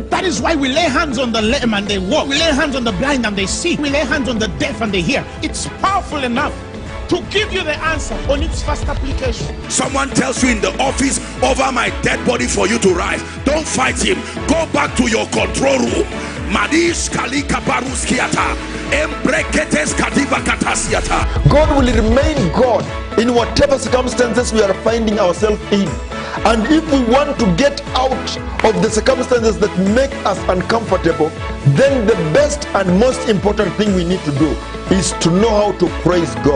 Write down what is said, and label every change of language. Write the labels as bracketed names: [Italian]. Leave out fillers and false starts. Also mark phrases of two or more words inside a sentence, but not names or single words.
[English] That is why we lay hands on the lame and they walk. We lay hands on the blind and they see. We lay hands on the deaf and they hear. It's powerful enough to give you the answer on its first application. Someone tells you in the office, over my dead body for you to rise. Don't fight him. Go back to your control room. Madish kalika baruskiata. Embreketes kadiva katasiata. God will remain God in whatever circumstances we are finding ourselves in. And if we want to get out of the circumstances that make us uncomfortable, then the best and most important thing we need to do is to know how to praise God.